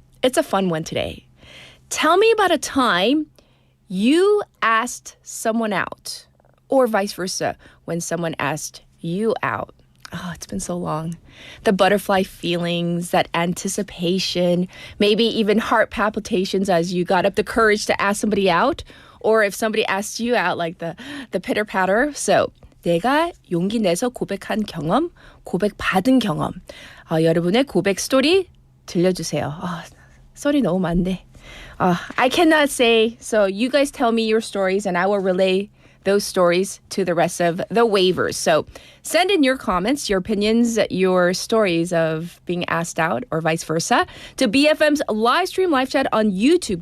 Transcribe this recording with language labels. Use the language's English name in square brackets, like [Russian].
[English] It's a fun one today. Tell me about a time you asked someone out, or vice versa, when someone asked you out. Oh, it's been so long. The butterfly feelings, that anticipation, maybe even heart palpitations as you got up the courage to ask somebody out, or if somebody asked you out, like the pitter-patter. [Korean] So, 내가 용기 내서 고백한 경험, 고백받은 경험. 여러분의 고백 스토리 들려주세요. 스토리 너무 많네. [English] I cannot say, so you guys tell me your stories and I will relay those stories to the rest of the waivers. So send in your comments, your opinions, your stories of being asked out or vice versa to BFM's live stream live chat on YouTube.